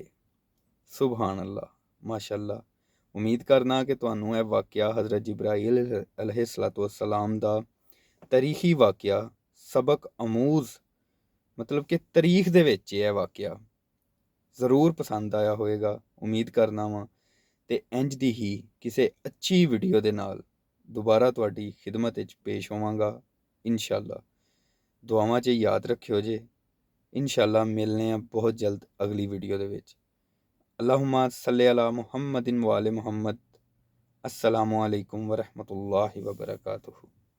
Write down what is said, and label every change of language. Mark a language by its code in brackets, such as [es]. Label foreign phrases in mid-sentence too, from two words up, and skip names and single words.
[ar] سبحان الله، ما شاء الله. [pa] امید کرنا کہ تہانوں یہ واقعہ حضرت جبرائیل [ar] عليه الصلاة والسلام [pa] دا تاریخی واقعہ، سبق آموز مطلب کہ تاریخ دے وچ یہ واقعہ ضرور پسند آیا ہوئے گا. امید کرنا واں تے انج دی ہی کسے اچھی ویڈیو دے نال دوبارہ تہاڈی خدمت وچ پیش ہوواں گا انشاءاللہ. دعاواں چ یاد رکھیو جے. انشاءاللہ ملنے آں بہت جلد اگلی ویڈیو دے وچ. [ar] اللهم صل على محمد وآل محمد. السلام عليكم ورحمة الله وبركاته.